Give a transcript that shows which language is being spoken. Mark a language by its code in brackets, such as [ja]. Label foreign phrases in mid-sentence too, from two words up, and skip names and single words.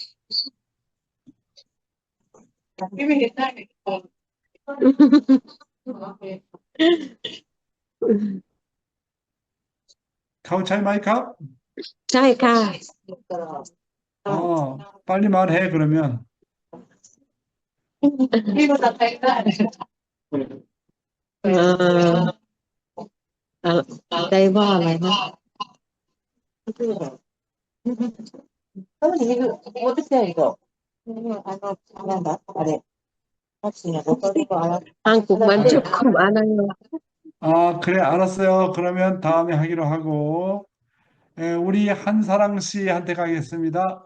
[th] เข้าใจไหมคะ? ใช่ค่ะ [ko] 빨리 말해, 그러면. [th] เออเอ่อได้ว่าอะไรนะ [ko] 한국만 조금 알아요. 그래, 알았어요. 그러면 다음에 하기로 하고, 우리 한사랑 씨한테 가겠습니다.